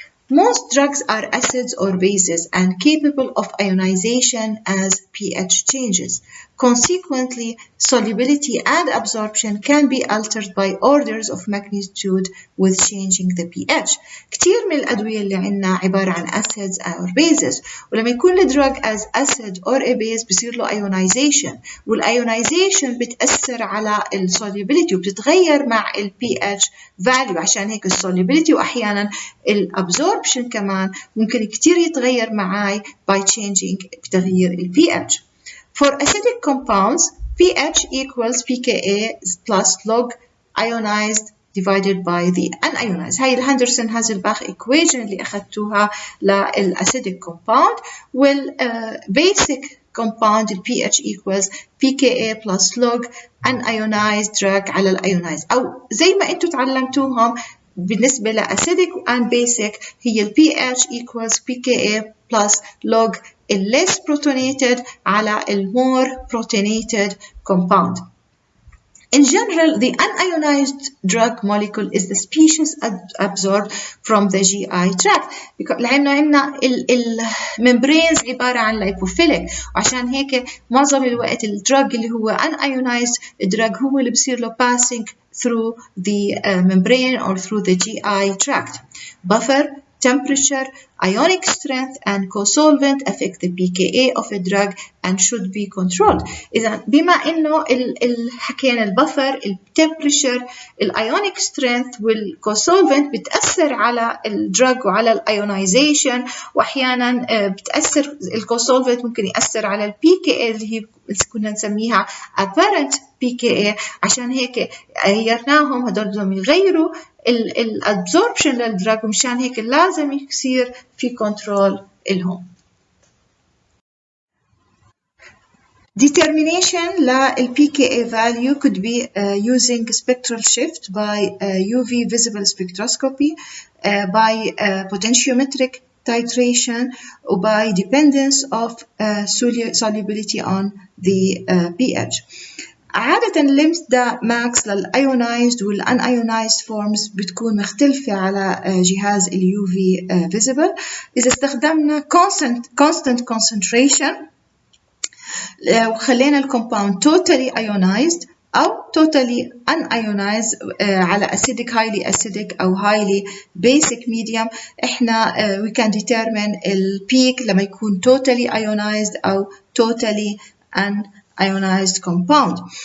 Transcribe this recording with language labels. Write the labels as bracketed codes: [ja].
[en] Most drugs are acids or bases and capable of ionization as pH changes. Consequently, solubility and absorption can be altered by orders of magnitude with changing the pH. [ar] كتير من الأدوية اللي عنا عبارة عن acids or bases، ولما يكون الدرug [en] as acid or a base [ar] بصير له ionization، والionization بتأثر على solubility وبتتغير مع pH value، عشان هيك solubility وأحيانا absorption كمان ممكن كتير يتغير معاي [en] by changing [ar] بتغيير pH. [en] For acidic compounds, pH equals pKa plus log ionized divided by the unionized. [ar] هاي الهندرسون-هازلباخ equation اللي أخذتوها للأcidic compound. والbasic compound [en] pH equals pKa plus log [ar] unionized drug على الionized، أو زي ما أنتوا تعلمتوهم بالنسبة لأسيدك and basic هي ال pH equals pKa plus log [en] less protonated [ar] على [en] more protonated compound. In general, the unionized drug molecule is the species absorbed from the GI tract. [ar] لأنه عندنا الممبرينز عبارة عن lipophilic، وعشان هيك معظم الوقت الدرug اللي هو unionized drug هو اللي بصير له [en] passing through the membrane or through the GI tract. Buffer, temperature, ionic strength and co-solvent affect the pKa of a drug and should be controlled. [ar] إذا بما إنه حكينا البفر، التمبريتشر، الايونيك سترينث والكو-solvent بتأثر على الدرج وعلى الايونيزيشن، وأحيانا بتأثر الكو-solvent ممكن يأثر على الPKA اللي هي كنا نسميها apparent PKA. عشان هيك غيرناهم، هدول بدهم يغيروا الابزوربشن للدرج، ومشان هيك لازم يصير في كنترول إلهم. [en] Determination لل pKa value could be using spectral shift by UV visible spectroscopy, by potentiometric titration, or by dependence of solubility on the pH. [ar] عادة lambda max للionized والunionized forms بتكون مختلفة على جهاز ال UV visible. إذا استخدمنا [en] constant concentration [ar] وخلينا الكومباوند [en] totally ionized [ar] أو totally unionized على acidic, highly acidic أو highly basic medium. إحنا [en] we can determine [ar] البيك لما يكون totally ionized أو totally unionized compound.